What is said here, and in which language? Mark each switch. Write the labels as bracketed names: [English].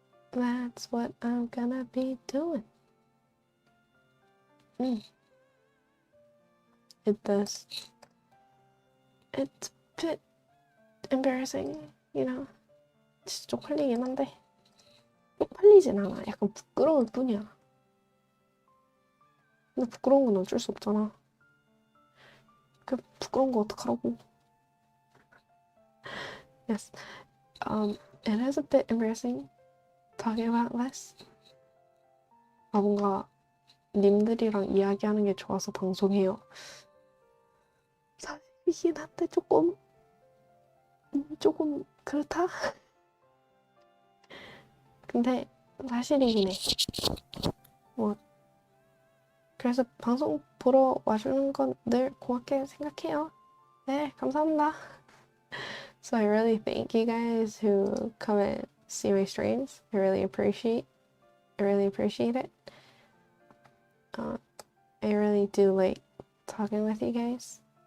[English] That's what I'm gonna be doing. It's a bit embarrassing, you know. [Korean] 진짜 쪽팔리긴 한데 쪽팔리진 않아. 약간 부끄러울 뿐이야. 근데 부끄러운 건 어쩔 수 없잖아. 그 부끄러운 거 어떡하라고. [English] Yes. It is a bit embarrassing talking about this. [Korean] 뭔가 님들이랑 이야기하는 게 좋아서 방송해요. 사실이긴 한데 조금 그렇다? 근데 사실이긴 해. 뭐 그래서 방송 보러 와주는 건 늘 고맙게 생각해요. 네, 감사합니다. [English] So I really thank you guys who come and see my streams. I really appreciate it. I really do like talking with you guys.